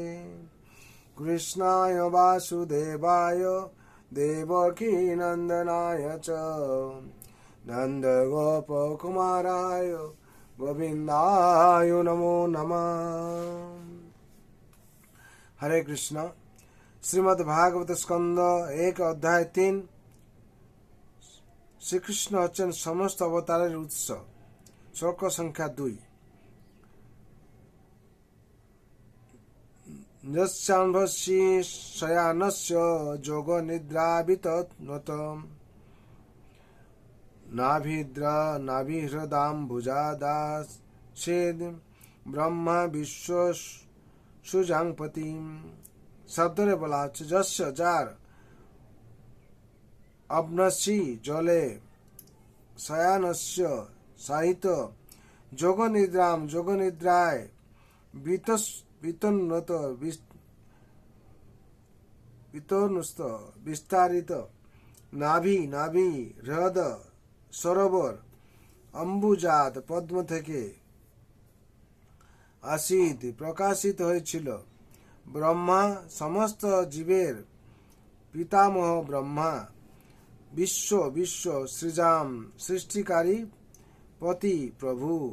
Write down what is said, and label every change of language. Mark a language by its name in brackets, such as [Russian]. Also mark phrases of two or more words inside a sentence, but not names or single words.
[Sanskrit] कृष्णाय वासुदेवाय देवकी नन्दनाय च नन्दगोपकुमाराय गोविन्दाय नमो नमः। हरे कृष्ण। श्रीमद् भागवत स्कंद 1 অধ্যায় 3। [Bangla] শ্রীকৃষ্ণ হচ্ছেন সমস্ত অবতারের উৎস। শ্লোক সংখ্যা 2। [Sanskrit] यस्याम्भसि शयानस्य जोगनिद्राभितनोतं नाभिहृदाम्बुजादासेद ब्रह्मा विश्वसुजांपति। [Bangla] শব্দরে বলা হচ্ছে যস্য যার, অবনসি জলে, শয়ানস্য সাহিত, যোগনিদ্রাম যোগনিদ্রায়, বিতন্নত বিস্তারিত, নাভি নাভি, হৃদ সরোবর, অম্বুজাত পদ্ম থেকে, আসিদ প্রকাশিত হয়েছিল, ব্রহ্মা সমস্ত জীবের পিতামহ ব্রহ্মা, বিশ্ব বিশ্ব সৃজাম সৃষ্টিকারী পতি প্রভু।